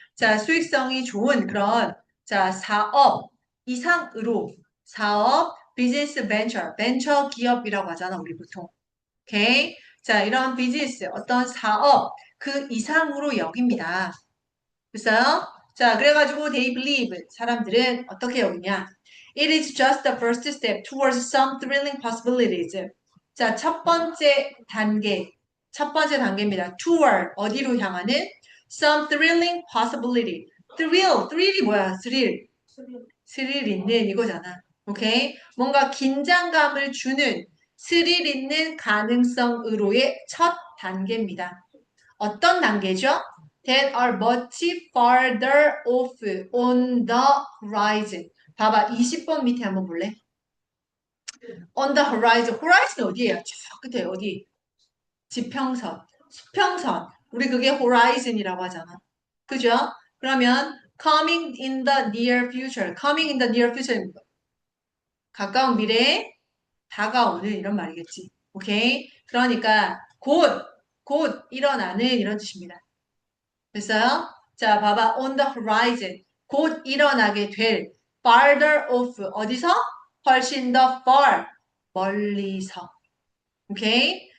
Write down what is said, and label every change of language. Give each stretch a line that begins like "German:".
Korean: 자, 수익성이 좋은 그런 자, 사업 이상으로 사업 비즈니스 벤처 기업이라고 하잖아, 우리 보통. 오케이. 자, 이런 비즈니스 어떤 사업 그 이상으로 여깁니다. 됐어요? 자, 그래가지고
English: they believe
Korean: 사람들은 어떻게 여기냐?
English: It is just the first step towards some thrilling possibilities.
Korean: 자, 첫 번째 단계입니다. toward 어디로 향하는?
English: Some thrilling possibility.
Korean: thrill이 뭐야? 스릴 있는 이거잖아. 오케이? 뭔가 긴장감을 주는 스릴 있는 가능성으로의 첫 단계입니다. 어떤 단계죠?
English: That are much farther off on the horizon.
Korean: 봐봐, 20번 밑에 한번 볼래?
English: On the horizon.
Korean: horizon 어디예요? 저 끝에 어디? 지평선, 수평선. 우리 그게 horizon이라고 하잖아. 그죠?
English: 그러면 coming in the near future. coming in the near future.
Korean: 가까운 미래에 다가오는 이런 말이겠지. 오케이? 그러니까 곧 일어나는 이런 뜻입니다. 됐어요? 자, 봐봐.
English: on the horizon.
Korean: 곧 일어나게 될
English: farther off.
Korean: 어디서? 훨씬 더 far. 멀리서. 오케이?